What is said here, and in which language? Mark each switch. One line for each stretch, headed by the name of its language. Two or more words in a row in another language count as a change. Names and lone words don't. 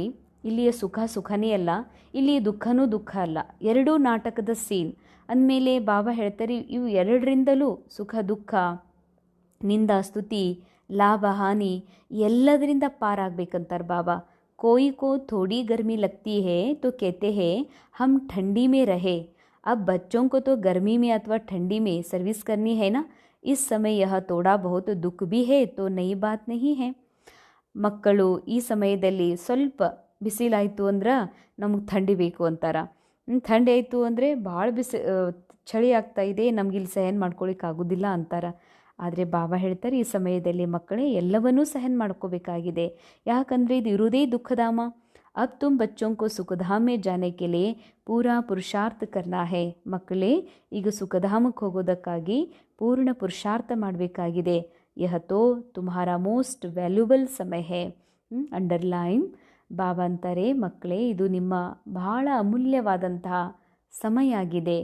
Kannada: ಇಲ್ಲಿಯ ಸುಖನೇ ಅಲ್ಲ, ಇಲ್ಲಿಯ ದುಃಖನೂ ದುಃಖ ಅಲ್ಲ, ಎರಡೂ ನಾಟಕದ ಸೀನ್. ಅಂದಮೇಲೆ ಬಾಬಾ ಹೇಳ್ತಾರೆ, ಇವು ಎರಡರಿಂದಲೂ ಸುಖ ದುಃಖ ನಿಂದ ಸ್ತುತಿ ಲಾಭ ಹಾನಿ ಎಲ್ಲದರಿಂದ ಪಾರಾಗಬೇಕಂತಾರೆ ಬಾಬಾ.
Hindi: कोई को थोड़ी गर्मी लगती है तो कहते हैं हम ठंडी में रहे. अब बच्चों को तो गर्मी में अथवा ठंडी में सर्विस करनी है ना. इस समय यह थोड़ा बहुत दुख भी है तो नई बात नहीं है.
Kannada: ಮಕ್ಕಳು ಈ ಸಮಯದಲ್ಲಿ ಸ್ವಲ್ಪ ಬಿಸಿಲಾಯಿತು ಅಂದ್ರೆ ನಮಗೆ ಥಂಡಿ ಬೇಕು ಅಂತಾರ. ಥಂಡಿ ಆಯಿತು ಅಂದರೆ ಭಾಳ ಚಳಿ ಆಗ್ತಾ ಇದೆ, ನಮಗಿಲ್ಲಿ ಸಹನ್ ಮಾಡ್ಕೊಳಿಕ್ಕೆ ಆಗೋದಿಲ್ಲ ಅಂತಾರ. ಆದರೆ ಬಾಬಾ ಹೇಳ್ತಾರೆ, ಈ ಸಮಯದಲ್ಲಿ ಮಕ್ಕಳೇ ಎಲ್ಲವನ್ನೂ ಸಹನ್ ಮಾಡ್ಕೋಬೇಕಾಗಿದೆ. ಯಾಕಂದರೆ ಇದು ಇರುವುದೇ ದುಃಖಧಾಮ.
Hindi: अब तुम बच्चों को सुखधाम में जाने के लिए पूरा पुरुषार्थ करना है.
Kannada: ಮಕ್ಕಳೇ, ಈಗ ಸುಖಧಾಮಕ್ಕೆ ಹೋಗೋದಕ್ಕಾಗಿ ಪೂರ್ಣ ಪುರುಷಾರ್ಥ ಮಾಡಬೇಕಾಗಿದೆ.
Hindi: यह तो तुम्हारा
English: most valuable
Hindi: समय है. ಅಂಡರ್ಲೈನ್.
Kannada: ಬಾಬಾ ಅಂತಾರೆ, ಮಕ್ಕಳೇ, ಇದು ನಿಮ್ಮ ಬಹಳ ಅಮೂಲ್ಯವಾದಂತಹ ಸಮಯ ಆಗಿದೆ.